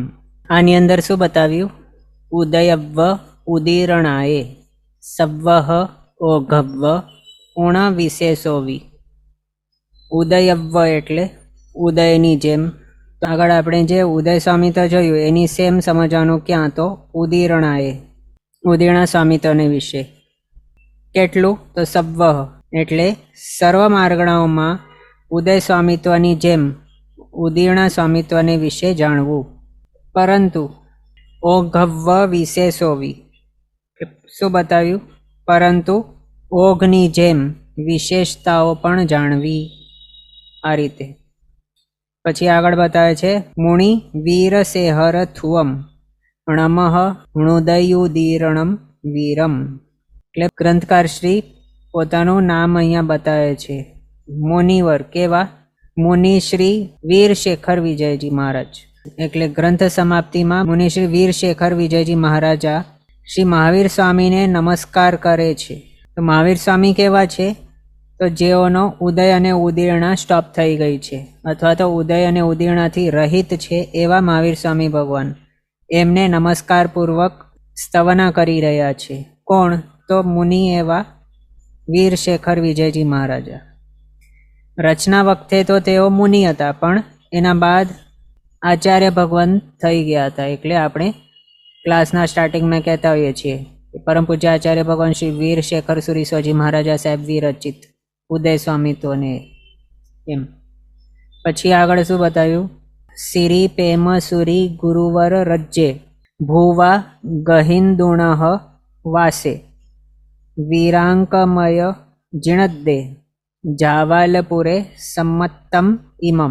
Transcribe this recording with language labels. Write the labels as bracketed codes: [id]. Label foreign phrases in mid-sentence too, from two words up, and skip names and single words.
[gu] આની અંદર શું બતાવ્યું? [pra] उदयव्व उदीरणाय सव्वः ओघव्व उण विशेषोवि। [gu] ઉદયવ્વ એટલે ઉદયની જેમ। આગળ આપણે જે ઉદય સ્વામિત્વ જોયું એની સેમ સમજવાનું ક્યાં તો ઉદીરણાય ઉદીર્ણ સ્વામિત્વને વિષે। केटलुं? તો સવ્વઃ એટલે સર્વ માર્ગણાઓમાં ઉદય સ્વામિત્વની જેમ ઉદીર્ણ સ્વામિત્વને વિષે જાણવું। परंतु [pra] ओघव्व विशेषोवि [gu] શું બતાવ્યું? પરંતુ ઓઘની જેમ વિશેષતાઓ પણ જાણવી। આ રીતે પછી આગળ બતાવે છે મુનિ [pra] वीरसेहर थुवम नमः णुदयुदीरणम वीरम। [gu] એટલે ગ્રંથકાર શ્રી પોતાનું નામ અહીંયા બતાવે છે। મુનિવર કેવા? मुनि श्री वीर शेखर विजयजी महाराज। એટલે ગ્રંથ સમાપ્તિમાં મુનિ શ્રી વીર શેખર વિજયજી મહારાજા શ્રી મહાવીર સ્વામીને નમસ્કાર કરે છે। તો મહાવીર સ્વામી કેવા છે? તો જેઓનો ઉદય અને ઉદીર્ણા સ્ટોપ થઈ ગઈ છે અથવા તો ઉદય અને ઉદીર્ણાથી રહિત છે એવા મહાવીર સ્વામી ભગવાન એમને નમસ્કારપૂર્વક સ્તવના કરી રહ્યા છે। કોણ? તો મુનિ એવા વીર શેખર વિજયજી મહારાજા। રચના વખતે તો તેઓ મુનિ હતા પણ એના બાદ આચાર્ય ભગવાન થઈ ગયા થા। એટલે આપણે ક્લાસના સ્ટાર્ટિંગ મેં કહતા હોઈએ છીએ પરમ પૂજ્ય આચાર્ય ભગવાન શ્રી વીર શેખર સુરીશ્વરજી મહારાજા સાહેબ વિરચિત ઉદય સ્વામિત્વને એમ। પછી આગળ શું બતાવ્યું? [pra] सिरी पेमसुरी गुरुवर रज्जे भुवा गहिन्दुणः वासे वीरांकमय जिणद्दे जावालपुरे सम्मत्तम इमम।